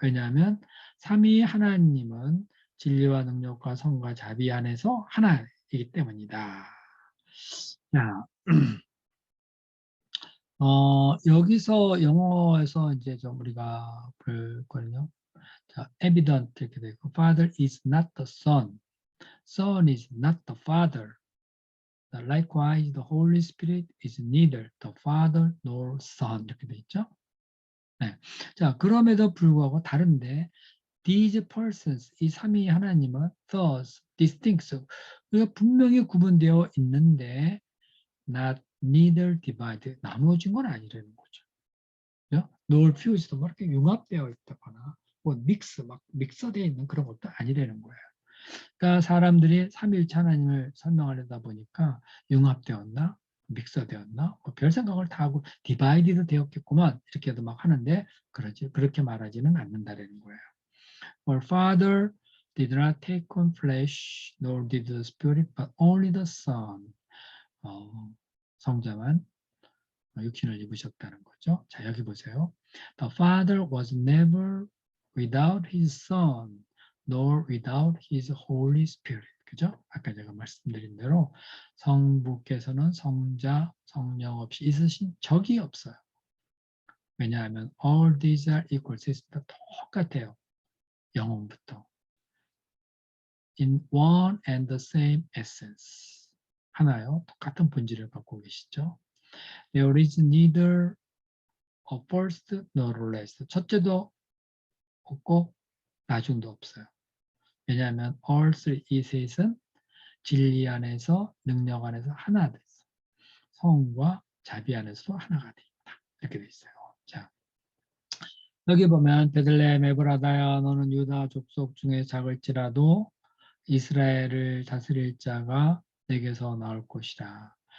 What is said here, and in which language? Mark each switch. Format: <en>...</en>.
<ko>왜냐하면 삼위 하나님은 진리와 능력과 성과 자비 안에서 하나이기 때문이다. 자, 여기서 영어에서 이제 좀 우리가 볼 거는요.</ko> <en>자, evident</en> <ko>이렇게 되고,</ko> <en>Father is not the Son. Son is not the Father. Likewise, the Holy Spirit is neither the Father nor Son.</en> <ko>이렇게 돼 있죠. 네. 자, 그럼에도 불구하고 다른데,</ko> <en>these persons,</en> <ko>이 삼위 하나님은</ko> <en>thus distinct.</en> <ko>그가 분명히 구분되어 있는데,</ko> <en>not neither divided.</en> <ko>나누어진 건 아니라는 거죠. 그죠?</ko> <en>nor fused.</en> <ko>뭐 이렇게 융합되어 있다거나, 뭐 막 믹서되어 있는 그런 것도 아니라는 거예요. 그러니까 사람들이 삼위일체 하나님을 설명하려다 보니까 융합되었나 믹서되었나 별 생각을 다 하고 디바이디드 되었겠구만 이렇게도 막 하는데 그렇게 말하지는 않는다라는 거예요.</ko> <en>Our Father did not take on flesh, nor did the Spirit, but only the Son.</en> <ko>성자만 육신을 입으셨다는 거죠.</ko> <en>자,</en> <ko>여기 보세요.</ko> <en>The Father was never without his Son, nor without his Holy Spirit.</en> <ko>그죠? 아까 제가 말씀드린 대로 성부께서는 성자, 성령 없이 있으신 적이 없어요. 왜냐하면</ko> <en>all these are equal.</en> <ko>다 똑같아요. 영혼부터.</ko> <en>In one and the same essence.</en> <ko>하나요. 똑같은 본질을 갖고 계시죠.</ko> <en>There is neither a first nor last.</en> <ko>첫째도 없고 나중도 없어요. 왜냐하면</ko> <en>all three</en> <ko>셋은 진리 안에서 능력 안에서 하나 됐어. 성과 자비 안에서도 하나가 돼 있다. 이렇게 돼 있어요. 자, 여기 보면 베들레헴 에브라다야 너는 유다 족속 중에 작을지라도 이스라엘을 다스릴 자가 내게서 나올 것이라.</ko>